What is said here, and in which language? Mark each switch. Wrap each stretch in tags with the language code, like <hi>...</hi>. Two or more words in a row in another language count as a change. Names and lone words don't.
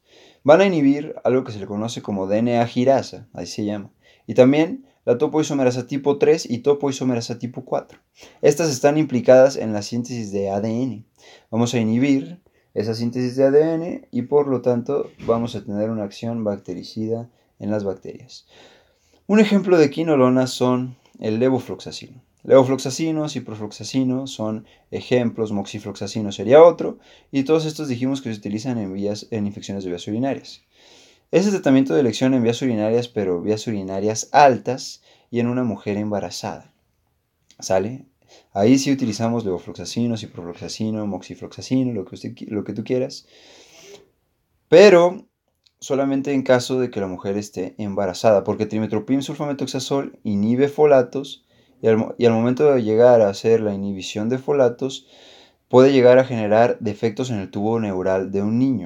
<es>Van a inhibir algo que se le conoce como DNA girasa, así se llama, y también la topoisomerasa tipo 3 y topoisomerasa tipo 4. Estas están implicadas en la síntesis de ADN. Vamos a inhibir esa síntesis de ADN y por lo tanto vamos a tener una acción bactericida en las bacterias. Un ejemplo de quinolonas son el levofloxacino. Levofloxacino, ciprofloxacino son ejemplos, moxifloxacino sería otro, y todos estos dijimos que se utilizan en infecciones de vías urinarias. Ese tratamiento de elección en vías urinarias, pero vías urinarias altas y en una mujer embarazada. ¿Sale? Ahí sí utilizamos levofloxacino, ciprofloxacino, moxifloxacino, lo que tú quieras. Pero solamente en caso de que la mujer esté embarazada, porque trimethoprim sulfametoxazol inhibe folatos y al momento de llegar a hacer la inhibición de folatos puede llegar a generar defectos en el tubo neural de un niño.</es>